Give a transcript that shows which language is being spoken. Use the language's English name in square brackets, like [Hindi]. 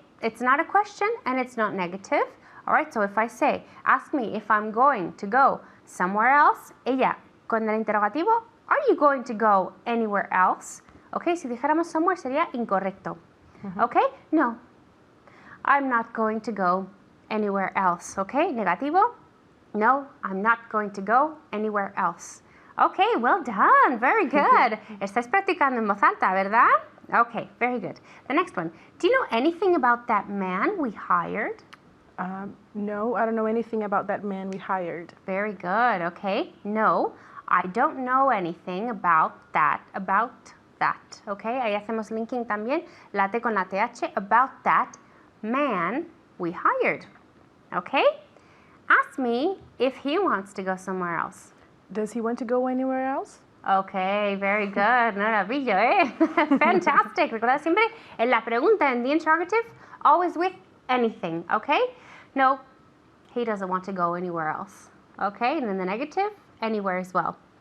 [English] It's not a question and it's not negative. All right, so if I say, ask me if I'm going to go somewhere else, [Spanish] ella, con el interrogativo, [English] are you going to go anywhere else? [Spanish] Okay, si dijéramos somewhere sería incorrecto. [English] Okay, no, I'm not going to go anywhere else. Okay, negativo, no, I'm not going to go anywhere else. Okay, well done, very good. [Spanish] Estás practicando en voz alta, ¿verdad? [English] Okay, very good. The next one, do you know anything about that man we hired? No, I don't know anything about that man we hired. Very good, okay. No, I don't know anything about that. [Spanish] Okay, ahí hacemos linking también, la T con la TH, [English] about that man we hired. Okay? Ask me if he wants to go somewhere else. Does he want to go anywhere else? Okay, very good. [Spanish] No la pillo, ¿eh? [English] Fantastic. [Spanish] Recuerda siempre en la pregunta en [English] the interrogative, always with anything, okay? No, he doesn't want to go anywhere else. Okay, and in the negative, anywhere as well.